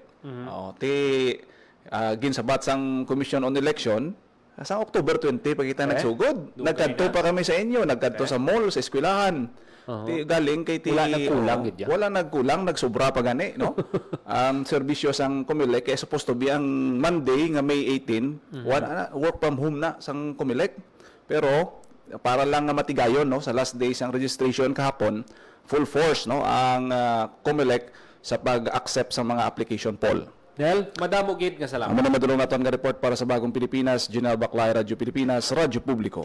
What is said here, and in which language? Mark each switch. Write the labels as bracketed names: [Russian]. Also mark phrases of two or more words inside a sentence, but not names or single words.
[Hiligaynon] Ti ginsabat sang Commission on Election sa October 20 pagkita nagsugod. Nagkadto pa kami sa inyo, nagkadto sa mall, sa eskwelahan. Ti galing kay ti Wala nagkulang, gid ya. Wala nagkulang, nagsobra pa gani, no? Ang serbisyo sang Comelec kay [English] supposed to be [Hiligaynon] ang Monday nga May 18, wala na, [English] work from home [Hiligaynon] na sang Comelec. Pero para lang nga matigayon, no, sa [English] last day [Hiligaynon] sang registration kahapon, [English] full force, [Hiligaynon] no, ang Comelec sa pag-accept sa mga [English] application poll. [Hiligaynon] Nel, madamo gid nga salamat. Amo na madulong naton nga report para sa Bagong Pilipinas, General Baclay, Radyo Pilipinas, Radyo Publiko.